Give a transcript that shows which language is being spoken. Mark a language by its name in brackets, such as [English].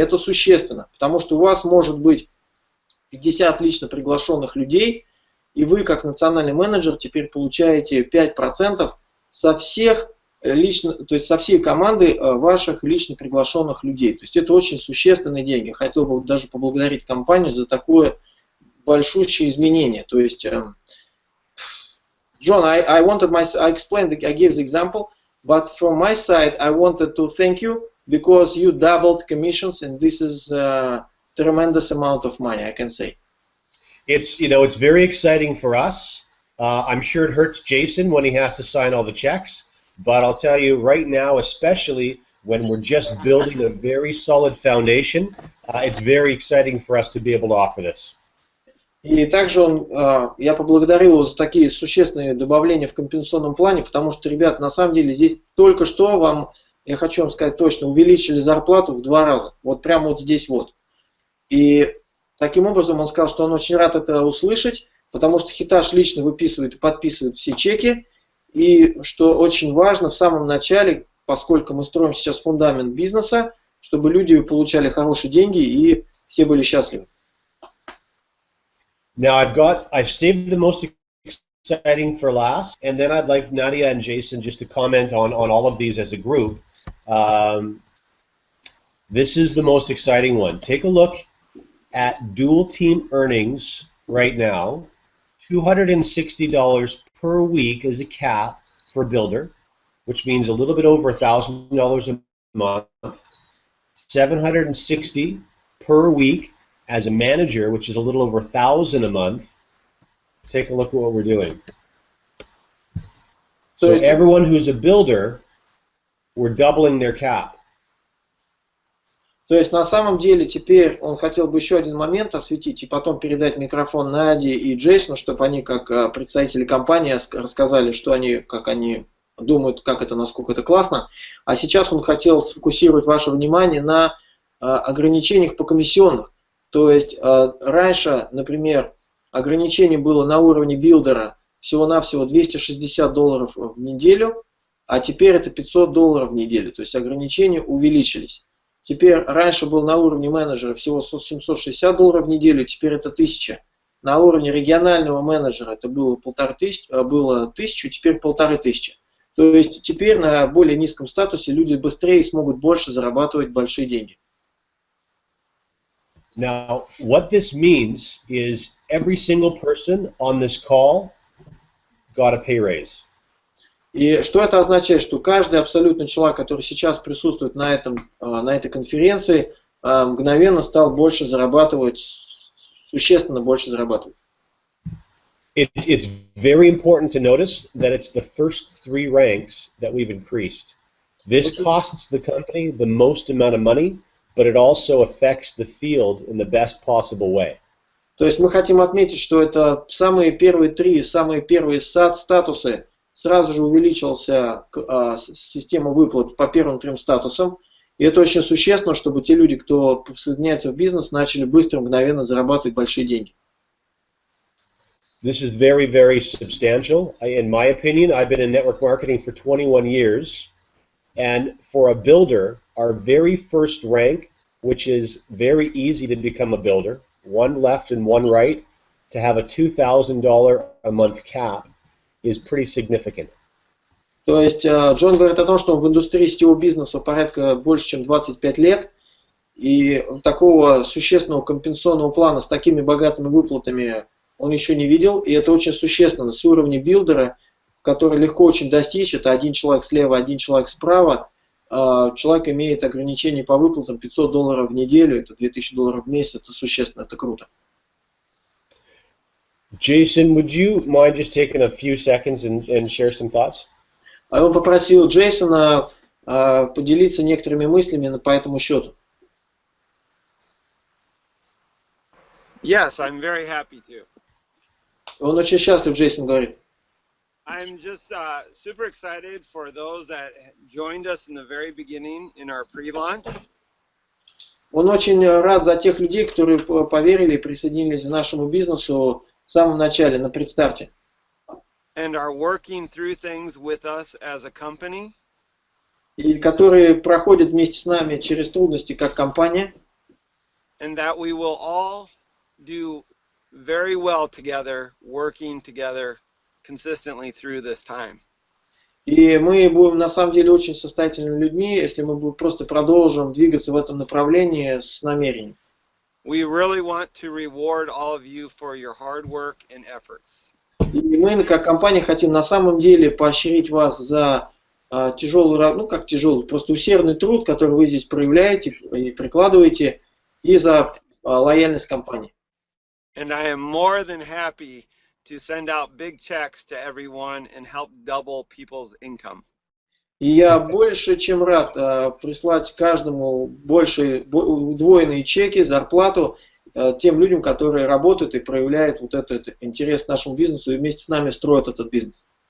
[Russian] Это существенно, потому что у вас может быть 50 лично приглашенных людей, и вы, как национальный менеджер, теперь получаете 5% со всех лично, то есть со всей команды ваших лично приглашенных людей. То есть это очень существенные деньги. Хотел бы даже поблагодарить компанию за такое большущее изменение. То есть, [English] John, I explained, I gave the example, but from my side, I wanted to thank you because you doubled commissions, and this is a tremendous amount of money, I can say. It's very exciting for us. I'm sure it hurts Jason when he has to sign all the checks. But I'll tell you right now, especially when we're just building a very solid foundation, it's very exciting for us to be able to offer this. [Russian] И также я поблагодарил его за такие существенные добавления в компенсационном плане, потому что, ребят, на самом деле здесь только что я хочу вам сказать точно, увеличили зарплату в 2 раза. Вот прямо вот здесь вот. И таким образом он сказал, что он очень рад это услышать, потому что Хиташ лично выписывает и подписывает все чеки. И что очень важно, в самом начале, поскольку мы строим сейчас фундамент бизнеса, чтобы люди получали хорошие деньги и все были счастливы. [English] Now I've saved the most exciting for last, and then I'd like Nadia and Jason just to comment on all of these as a group. This is the most exciting one. Take a look at dual team earnings right now. $260 per week is a cap for builder, which means a little bit over $1,000 a month. $760 per week as a manager, which is a little over $1,000 a month. Take a look at what we're doing. So everyone who's a builder, we're doubling their cap. [Russian] То есть на самом деле теперь он хотел бы еще один момент осветить и потом передать микрофон Наде и Джейсону, чтобы они как представители компании рассказали, что они, как они думают, как это, насколько это классно. А сейчас он хотел сфокусировать ваше внимание на ограничениях по комиссионных. То есть раньше, например, ограничение было на уровне билдера всего-навсего $260 в неделю, а теперь это $500 в неделю. То есть ограничения увеличились. Теперь раньше был на уровне менеджера всего $760 в неделю, теперь это 1000. На уровне регионального менеджера это было 1000, теперь 1500. То есть теперь на более низком статусе люди быстрее смогут больше зарабатывать большие деньги. [English] Now, what this means is every single person on this call got a pay raise. [Russian] И что это означает? Что каждый абсолютно человек, который сейчас присутствует на этой конференции, мгновенно стал больше зарабатывать, существенно больше зарабатывать. [English] It's very important to notice that it's the first 3 ranks that we've increased. This costs the company the most amount of money, but it also affects the field in the best possible way. [Russian] То есть мы хотим отметить, что это самые первые статусы. Сразу же увеличился система выплат по первым 3 статусам. И это очень существенно, чтобы те люди, кто присоединяется в бизнес, начали быстро, мгновенно зарабатывать большие деньги. [English] This is very, very substantial. In my opinion, I've been in network marketing for 21 years. And for a builder, our very first rank, which is very easy to become a builder, 1 left and 1 right, to have a $2,000 a month cap, is pretty significant. [Russian] То есть Джон говорит о том, что он в индустрии сетевого бизнеса порядка больше, чем 25 лет, и такого существенного компенсационного плана с такими богатыми выплатами он еще не видел, и это очень существенно. С уровня билдера, который легко очень достичь, это 1 человек слева, 1 человек справа, человек имеет ограничение по выплатам $500 в неделю, это $2000 в месяц, это существенно, это круто. [English] Jason, would you mind just taking a few seconds and share some thoughts? [Russian] Он попросил Джейсона поделиться некоторыми мыслями по этому счету. [English] Yes, I'm very happy to. [Russian] Он очень счастлив, Джейсон говорит. [English] I'm just super excited for those that joined us in the very beginning in our pre-launch. [Russian] Он очень рад за тех людей, которые поверили и присоединились к нашему бизнесу в самом начале, на предстарте. [English] And are working through things with us as a company. [Russian] И которые проходят вместе с нами через трудности как компания. [English] And that we will all do very well together, working together consistently through this time. [Russian] И мы будем на самом деле очень состоятельными людьми, если мы просто продолжим двигаться в этом направлении с намерением. [English] We really want to reward all of you for your hard work and efforts. [Russian] И мы, как компания, хотим на самом деле поощрить вас за тяжелый, просто усердный труд, который вы здесь проявляете и прикладываете, и за лояльность компании. [English] And I am more than happy to send out big checks to everyone and help double people's income. [Russian] И я больше чем рад прислать каждому удвоенные чеки, зарплату тем людям, которые работают и проявляют вот этот интерес к нашему бизнесу и вместе с нами строят этот бизнес.